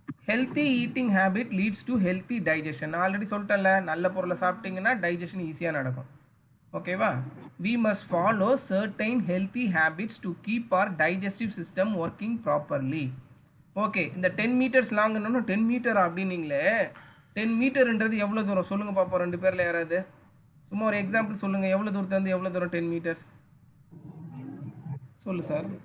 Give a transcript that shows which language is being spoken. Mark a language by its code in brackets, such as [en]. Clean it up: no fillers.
[en] Healthy eating habit leads to healthy digestion. [ta] நான் already சொல்லிட்டேன்ல, நல்ல பொருளை சாப்பிட்டீங்கன்னா டைஜஷன் ஈஸியாக நடக்கும். ஓகேவா? [en] we must follow certain healthy habits to keep our digestive system working properly. [ta] Okay, இந்த 10 meters லாங்னு 10 மீட்டர் அப்படின்னீங்களே, 10 மீட்டர்ன்றது எவ்வளோ தூரம் சொல்லுங்க பார்ப்போம். 2 பேரில் யாராவது சும்மா ஒரு எக்ஸாம்பிள் சொல்லுங்கள். எவ்வளோ தூரத்துலேருந்து எவ்வளோ தூரம் 10 மீட்டர்ஸ் சொல்லு சார்.